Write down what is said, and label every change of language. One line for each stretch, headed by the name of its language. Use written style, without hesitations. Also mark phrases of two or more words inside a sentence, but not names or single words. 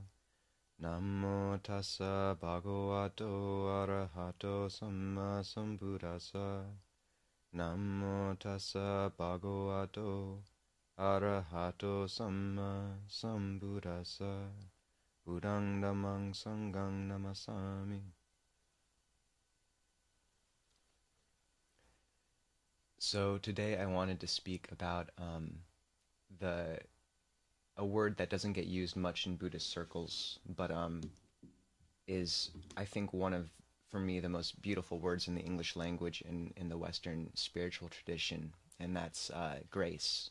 Pali: Namo tassa bhagavato arahato samma sambuddhassa. Namo tassa bhagavato arahato samma sambuddhassa. Buddhang dhammang sanghang namasami.
English: So today I wanted to speak about the a word that doesn't get used much in Buddhist circles, but is I think one of, for me, the most beautiful words in the English language in the Western spiritual tradition, and that's grace.